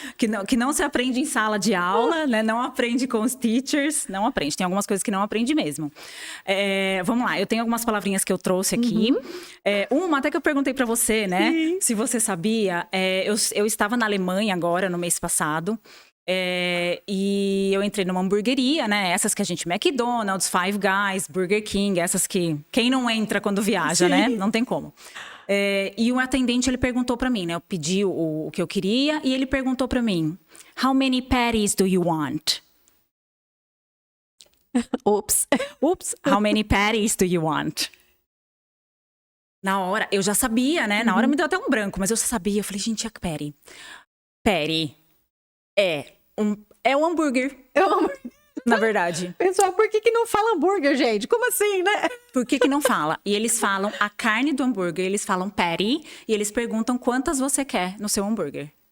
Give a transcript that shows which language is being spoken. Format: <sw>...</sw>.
<pt>Que não se aprende em sala de aula, né? Não aprende com os teachers, não aprende. Tem algumas coisas que não aprende mesmo. Vamos lá, eu tenho algumas palavrinhas que eu trouxe aqui. Uma até que eu perguntei para você, né? Sim. Se você sabia. Eu estava na Alemanha agora, no mês passado. E eu entrei numa hamburgueria, né? Essas que a gente... McDonald's, Five Guys, Burger King. Essas que... Quem não entra quando viaja, né? Não tem como. E o atendente, ele perguntou pra mim, né? Eu pedi o que eu queria e ele perguntou pra mim:</pt> <en>How many patties do you want? Oops. How many patties do you want?</en> <pt>Na hora, eu já sabia, né? Na hora me deu até um branco, mas eu já sabia. Eu falei, gente, é patty. Patty é um hambúrguer. Na verdade. Pessoal, por que não fala hambúrguer, gente? Como assim, né? Por que não fala? E eles falam a carne do hambúrguer, eles falam patty, e eles perguntam quantas você quer no seu hambúrguer.</pt>